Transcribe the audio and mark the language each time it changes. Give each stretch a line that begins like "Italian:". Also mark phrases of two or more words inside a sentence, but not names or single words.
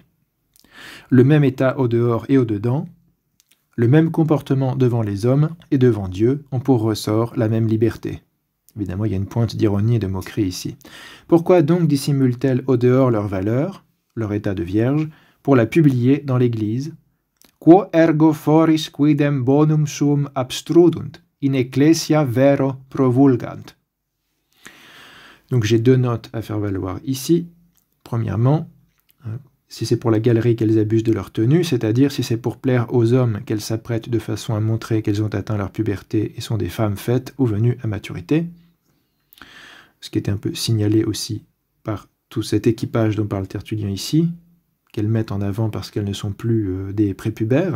French: Le même état au dehors et au dedans, le même comportement devant les hommes et devant Dieu ont pour ressort la même liberté. Évidemment, il y a une pointe d'ironie et de moquerie ici. Pourquoi donc dissimulent-elles au dehors leur valeur, leur état de vierge, pour la publier dans l'Église?
Latin: Quo ergo foris quidem bonum sum abstrudunt, in ecclesia vero provulgant.
French: Donc j'ai 2 notes à faire valoir ici. Premièrement, si c'est pour la galerie qu'elles abusent de leur tenue, c'est-à-dire si c'est pour plaire aux hommes qu'elles s'apprêtent de façon à montrer qu'elles ont atteint leur puberté et sont des femmes faites ou venues à maturité, ce qui était un peu signalé aussi par tout cet équipage dont parle Tertullien ici, qu'elles mettent en avant parce qu'elles ne sont plus des prépubères.